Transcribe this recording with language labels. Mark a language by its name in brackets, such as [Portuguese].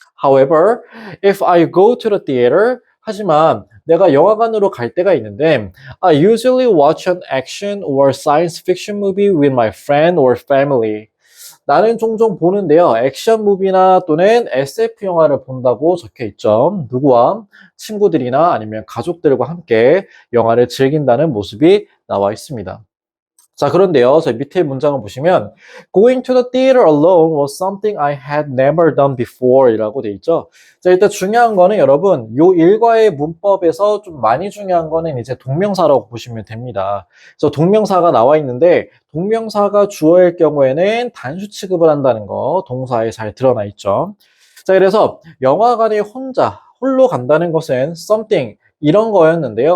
[English] However, if I go to the theater, [Korean] 하지만 내가 영화관으로 갈 때가 있는데 [English] I usually watch an action or science fiction movie with my friend or family. [Korean] 나는 종종 보는데요. 액션 무비나 또는 SF 영화를 본다고 적혀 있죠. 누구와? 친구들이나 아니면 가족들과 함께 영화를 즐긴다는 모습이 나와 있습니다. 자, 그런데요. 저 밑에 문장을 보시면 [English] Going to the theater alone was something I had never done before [Korean] 이라고 돼 있죠. 자, 일단 중요한 거는 여러분 요 일과의 문법에서 좀 많이 중요한 거는 이제 동명사라고 보시면 됩니다. 그래서 동명사가 나와 있는데 동명사가 주어일 경우에는 단수 취급을 한다는 거 동사에 잘 드러나 있죠. 자, 그래서 영화관에 홀로 간다는 것은 something 이런 거였는데요.